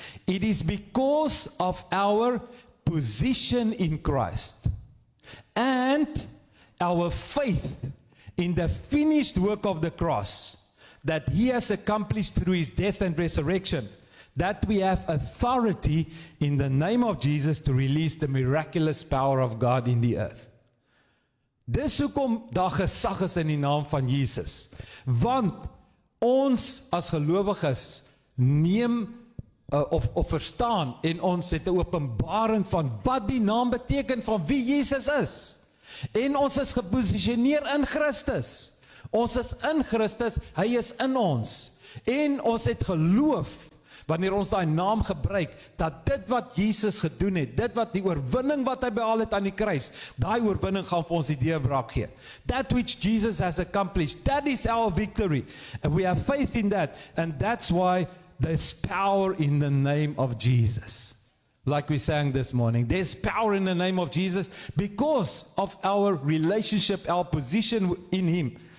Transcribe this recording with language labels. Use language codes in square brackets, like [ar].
[en] It is because of our position in Christ and our faith in the finished work of the cross that he has accomplished through his death and resurrection, that we have authority in the name of Jesus to release the miraculous power of God in the earth. [af] Dis hoekom daar gesag is in die naam van Jesus. Want ons as gelowiges neem of verstaan en ons het 'n openbaring van wat die naam beteken van wie Jesus is. En ons is geposisioneer in Christus. Ons is in Christus, hy is in ons. En ons het geloof, wanneer ons daai naam gebruik, dat dit wat Jesus gedoen het, dit wat die oorwinning wat hy behaal het aan die kruis, daai oorwinning gaan vir ons die deurbraak gee. [en] That which Jesus has accomplished, that is our victory. And we have faith in that. And that's why there's power in the name of Jesus. Like we sang this morning, there's power in the name of Jesus because of our relationship, our position in Him.